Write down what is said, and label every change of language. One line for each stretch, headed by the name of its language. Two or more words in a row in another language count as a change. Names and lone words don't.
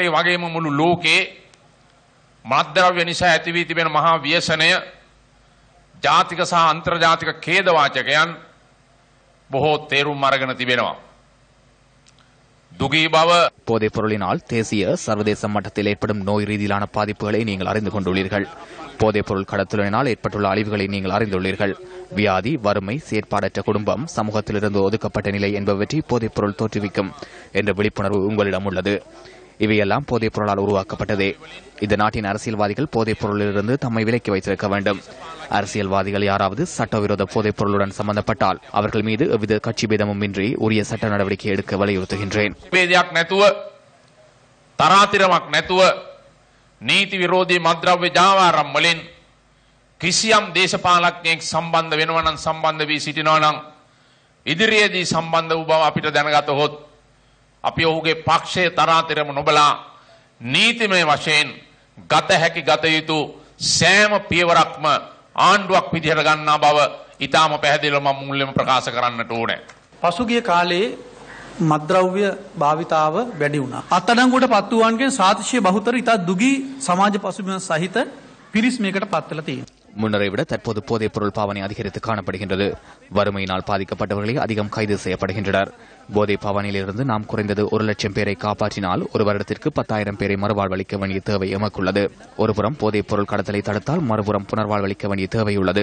Sinhala: වගේම මුළු ලෝකේ මත්ද්‍රව්‍ය නිසා ඇති වී තිබෙන මහා ව්‍යසනය ජාතික සහ අන්තර්ජාතික ඛේදවාචකයන් බොහෝ තේරුම් අරගෙන තිබෙනවා.
Tamil: போதைப் பொருளினால் தேசிய சர்வதேச மட்டத்தில் ஏற்படும் நோய் ரீதியிலான பாதிப்புகளை நீங்கள் அறிந்து கொண்டுள்ளீர்கள். போதைப் பொருள் கடத்தலினால் ஏற்பட்டுள்ள அழிவுகளை நீங்கள் அறிந்துள்ளீர்கள். வியாதி, வறுமை, செயற்பாடற்ற குடும்பம், சமூகத்திலிருந்து ஒதுக்கப்பட்ட நிலை என்பவற்றை போதைப் பொருள் தோற்றுவிக்கும் என்ற விழிப்புணர்வு உங்களிடம் உள்ளது. இவையெல்லாம் போதைப் பொருளால் உருவாக்கப்பட்டதே. இந்த நாட்டின் அரசியல்வாதிகள் போதைப் பொருளிலிருந்து தம்மை விலக்கி வைத்திருக்க வேண்டும். அரசியல்வாதிகள் யாராவது சட்டவிரோத போதைப் பொருளுடன் சம்பந்தப்பட்டால் அவர்கள் மீது எவ்வித கட்சி பேதமும் இன்றி உரிய சட்ட நடவடிக்கை எடுக்க வலியுறுத்துகின்றேன்.
Sinhala: නීති විරෝධී මත්ද්‍රව්‍ය ජාවාරම් වලින් කිසියම් දේශපාලඥයෙක් සම්බන්ධ වෙනවා නම් සම්බන්ධ වී සිටිනවා නම් ඉදිරියේදී සම්බන්ධ වූ බව අපිට දැනගතහොත් අපි ඔහුගේ පක්ෂයේ තරාතිරම නොබලා නීතිමය වශයෙන් ගත හැකි ගත යුතු සෑම පියවරක්ම ආණ්ඩුවක් විදිහට ගන්නා බව ඊටාම පැහැදිලිව මම මුලින්ම ප්‍රකාශ කරන්නට ඕනේ. පසුගිය කාලේ මත්ද්‍රව්‍ය භාවිතාව වැඩි වුණා. අත්අඩංගුවට පත් වූවන්ගෙන් සාතිශය බහුතර ඉතා දුගී සමාජ පසුබිම සහිත පිරිස් මේකට පත් වෙලා තියෙනවා.
Tamil: முன்னரை விட தற்போது போதைப் பொருள் பாவனை அதிகரித்து காணப்படுகின்றது. வறுமையினால் பாதிக்கப்பட்டவர்களே அதிகம் கைது செய்யப்படுகின்றனர். போதை பாவனையிலிருந்து நாம் குறைந்தது 1,00,000 பேரை காப்பாற்றினால் ஒரு வருடத்திற்கு 10,000 பேரை மறுவாழ்வளிக்க வேண்டிய தேவை எமக்குள்ளது. ஒருபுறம் போதைப் பொருள் கடத்தலை தடுத்தால் மறுபுறம் புனர்வாழ்வளிக்க வேண்டிய தேவை உள்ளது.